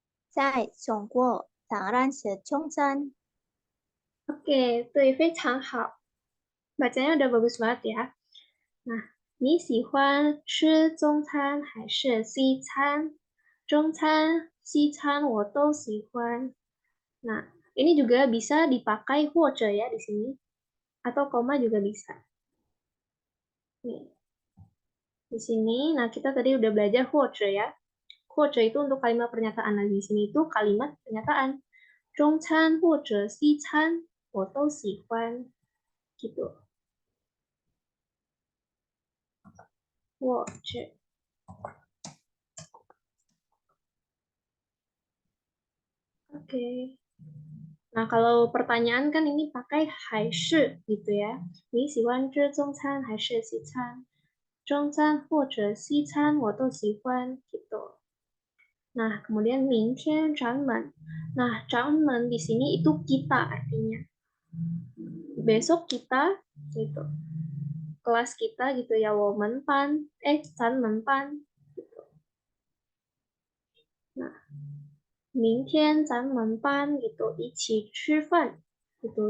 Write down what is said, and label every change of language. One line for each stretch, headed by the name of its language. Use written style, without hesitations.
Chinese: 在中国当然是中餐。
Indonesian: Oke, tuh
Chinese: 非常好.
Indonesian: Bacanya udah bagus banget ya.
Chinese: Nah, 你喜欢吃中餐还是西餐？中餐、西餐我都喜欢.
Indonesian: Nah, ini juga bisa dipakai 或者 ya di sini. Atau koma juga bisa. Nih, di sini. Nah, kita tadi udah belajar 或者 ya. 或者 itu untuk kalimat pernyataan. Nah, di sini itu kalimat pernyataan.
Chinese: 中餐或者西餐我都喜欢.
Indonesian: Gitu.
Chinese: 或者.
Indonesian: Oke. Nah, kalau pertanyaan kan ini pakai 还是 gitu ya.
Chinese: 你喜欢吃中餐还是西餐？中餐或者西餐我都喜欢 gitu.
Indonesian: Nah, kemudian
Chinese: 明天咱们.
Indonesian: Nah, 咱们 di sini itu kita artinya. Besok kita gitu. Kelas kita gitu ya,
Chinese: 我们班, 咱们班
Indonesian: gitu.
Chinese: Nah, 明天咱们班 gitu, 一起吃饭 gitu.